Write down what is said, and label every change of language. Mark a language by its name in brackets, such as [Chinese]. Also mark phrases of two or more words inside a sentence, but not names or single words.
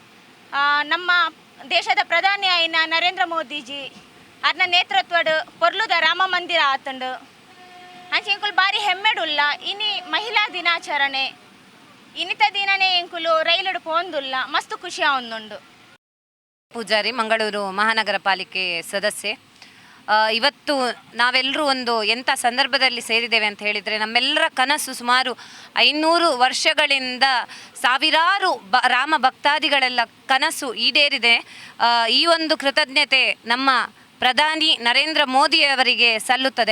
[Tulu] ನಮ್ಮ ದೇಶದ ಪ್ರಧಾನಿ ಆಯ್ನ ನರೇಂದ್ರ ಮೋದಿಜಿ ಅದನ್ನ ನೇತೃತ್ವಡು ಪೊರ್ಲುದ ರಾಮ ಮಂದಿರ ಆತಂಡು ಅಂಚೆ ಇಂಕುಲು ಬಾರಿ ಹೆಮ್ಮೆಡುಲ್ಲ. ಇನಿ ಮಹಿಳಾ ದಿನಾಚರಣೆ ಇನ್ನಿತ ದಿನನೇ ಇಂಕುಲು ರೈಲಡು ಪೋಂದುಲ್ಲ ಮಸ್ತ್ ಖುಷಿ ಒಂದುಂಡು. [Kannada] ಪೂಜಾರಿ, ಮಂಗಳೂರು ಮಹಾನಗರ ಪಾಲಿಕೆ ಸದಸ್ಯೆ. ಇವತ್ತು ನಾವೆಲ್ಲರೂ ಒಂದು ಎಂಥ ಸಂದರ್ಭದಲ್ಲಿ ಸೇರಿದ್ದೇವೆ ಅಂತ ಹೇಳಿದರೆ, ನಮ್ಮೆಲ್ಲರ ಕನಸು ಸುಮಾರು 500 ವರ್ಷಗಳಿಂದ ಸಾವಿರಾರು ರಾಮ ಭಕ್ತಾದಿಗಳೆಲ್ಲ ಕನಸು ಈಡೇರಿದೆ. ಈ ಒಂದು ಕೃತಜ್ಞತೆ ನಮ್ಮ ಪ್ರಧಾನಿ ನರೇಂದ್ರ ಮೋದಿಯವರಿಗೆ ಸಲ್ಲುತ್ತದೆ.